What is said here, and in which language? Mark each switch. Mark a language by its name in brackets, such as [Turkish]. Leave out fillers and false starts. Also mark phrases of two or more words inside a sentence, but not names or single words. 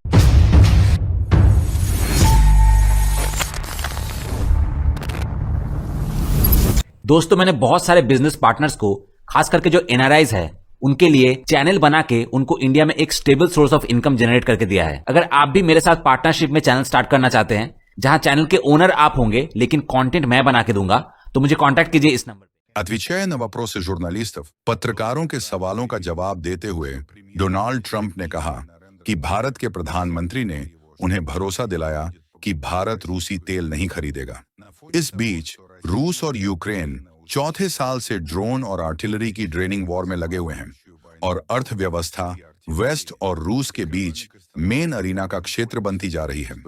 [Hindi] दोस्तों, मैंने बहुत सारे [English] business partners [Hindi] को, खास करके जो NRIs है, उनके लिए चैनल बना के उनको इंडिया में एक [English] stable source of income generate [Hindi] करके दिया है। अगर आप भी मेरे साथ पार्टनरशिप में चैनल स्टार्ट करना चाहते हैं, जहां चैनल के ओनर आप होंगे लेकिन कंटेंट मैं बना के दूंगा, तो मुझे कांटेक्ट कीजिए इस नंबर पे। [Russian] Отвечая на вопросы журналистов, [Hindi] पत्रकारों के सवालों का जवाब देते हुए डोनाल्ड ट्रंप ने कहा कि भारत के प्रधानमंत्री ने उन्हें भरोसा दिलाया कि भारत रूसी तेल नहीं खरीदेगा। इस बीच रूस और यूक्रेन चौथे साल से ड्रोन और आर्टिलरी की [English] training war [Hindi] में लगे हुए हैं और अर्थव्यवस्था वेस्ट और रूस के बीच [English] main arena [Hindi] का क्षेत्र बनती जा रही है।